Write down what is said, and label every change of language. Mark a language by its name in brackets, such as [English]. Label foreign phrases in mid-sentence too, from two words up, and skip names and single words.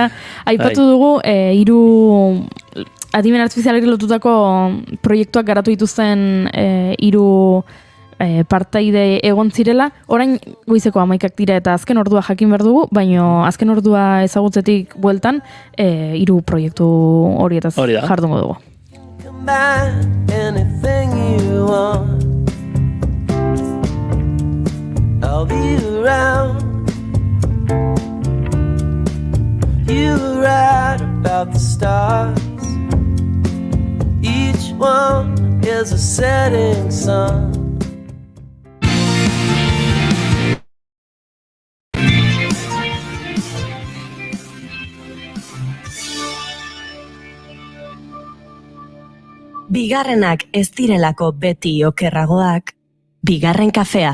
[Basque] Aipatu dugu, 3 adimen artifizialari lotutako proiektuak garatu dituzten 3 partaide egon zirela, orain goizeko 11ak dira eta azken ordua jakin behar dugu, baina azken ordua ezagutzetik bueltan 3 proiektu horietaz jardungo dugu. [English] Anything you want, I'll be around. You write about the stars. Each one is a setting sun. [Basque] Bigarrenak ez direlako beti okerragoak, bigarren kafea.